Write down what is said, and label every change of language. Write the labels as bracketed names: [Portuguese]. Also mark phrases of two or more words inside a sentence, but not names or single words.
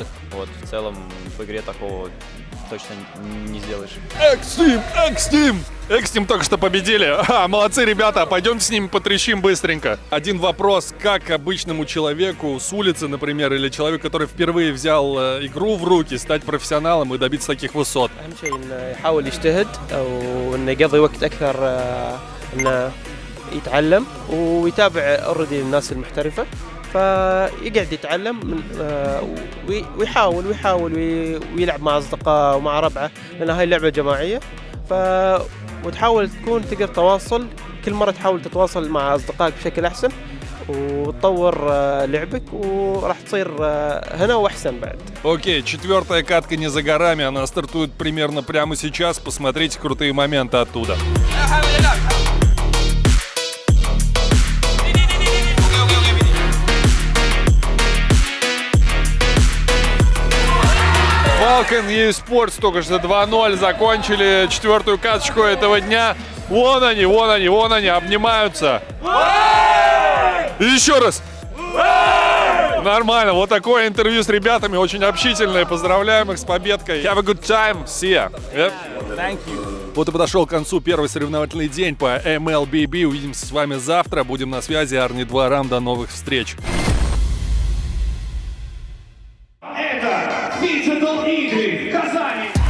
[Russian] Вот, в целом в игре такого точно не сделаешь. Экстим только что победили. Молодцы, ребята. Пойдемте с ними потрещим быстренько. Один вопрос. Как обычному человеку с улицы, например, или человеку, который впервые взял игру в руки, стать профессионалом и добиться таких высот? [Arabic] يتعلم ويتابع اوريدي الناس المحترفه فيقعد يتعلم ويحاول ويلعب مع اصدقائه ومع ربعه لان هاي لعبه جماعيه وتحاول تقدر تواصل كل مره تحاول تتواصل مع اصدقائك بشكل احسن وتطور لعبك وراح تصير هنا واحسن بعد. [Russian] Окей, 4-я катка не за горами, она стартует примерно прямо сейчас. Посмотрите крутые моменты оттуда. Falcon eSports только что 2-0 закончили 4-ю каточку этого дня. Вон они, обнимаются. И еще раз. Нормально, вот такое интервью с ребятами, очень общительное. Поздравляем их с победой. [English] Have a good time. See ya. Yep. Thank you. [Russian] Вот и подошел к концу первый соревновательный день по MLBB. Увидимся с вами завтра. Будем на связи. Арни 2 Рам. До новых встреч. Это Phygital игры в Казани.